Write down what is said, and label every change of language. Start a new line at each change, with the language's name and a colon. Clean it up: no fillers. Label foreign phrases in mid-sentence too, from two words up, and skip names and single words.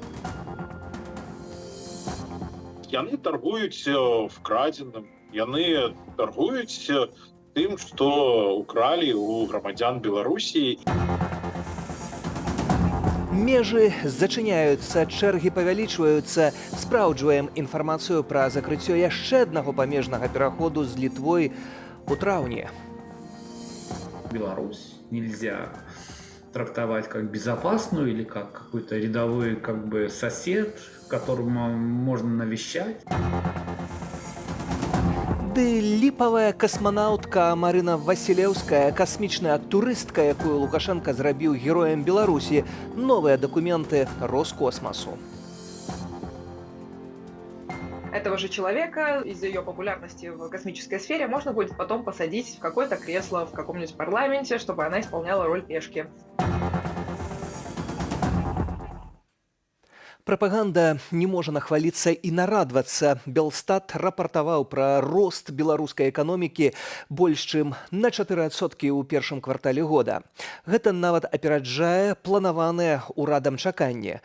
Belarusian: Яны таргуюць вкрадзеным, яны таргуюць тым, што укралі ў грамадзян Беларусі. Межы зачыняюцца, чэргі павялічваюцца. Спраўджваем інфармацыю пра закрыццё яшчэ аднаго памежнага пераходу з Літвой у траўні.
Russian: Беларусь нельзя трактовать как безопасную или как какой-то рядовой сосед, которому можно навещать.
Belarusian: Ды ліпавая касманаўтка Марына Васілеўская, касмічная турыстка, якую Лукашенко зрабіў героем Беларусі, новыя дакументы Роскосмосу.
Russian: Этого же человека из-за ее популярности в космической сфере можно будет потом посадить в какое-то кресло в каком-нибудь парламенте, чтобы она исполняла роль пешки.
Belarusian: Прапаганда не можа нахваліцца і нарадвацца. Белстат рапартаваў пра рост беларускай эканомікі больш чым на 4% ў першым квартале года. Гэта нават апераджае планаванае ўрадам чаканне.